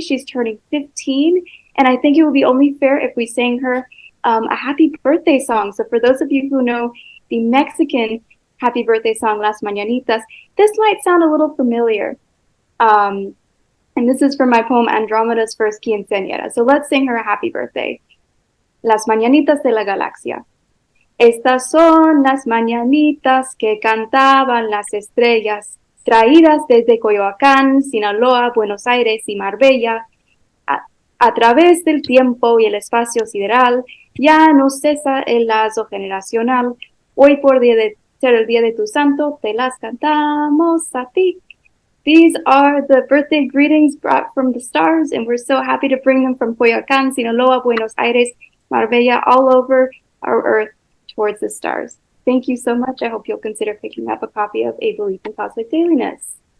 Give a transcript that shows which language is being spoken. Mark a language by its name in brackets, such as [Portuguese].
[English] She's turning 15, and I think it would be only fair if we sang her a happy birthday song. So for those of you who know the Mexican happy birthday song, Las Mañanitas, this might sound a little familiar. And this is from my poem Andromeda's First Quinceañera. So let's sing her a happy birthday. [Spanish] Las Mañanitas de la Galaxia. Estas son las mañanitas que cantaban las estrellas, traídas desde Coyoacán, Sinaloa, Buenos Aires y Marbella. A través del tiempo y el espacio sideral, ya no cesa el lazo generacional. Hoy por ser el día de tu santo, te las cantamos a ti. [English] These are the birthday greetings brought from the stars, and we're so happy to bring them from Coyoacán, Sinaloa, Buenos Aires, Marbella, all over our earth towards the stars. Thank you so much. I hope you'll consider picking up a copy of A Belief in Cosmic Dailiness.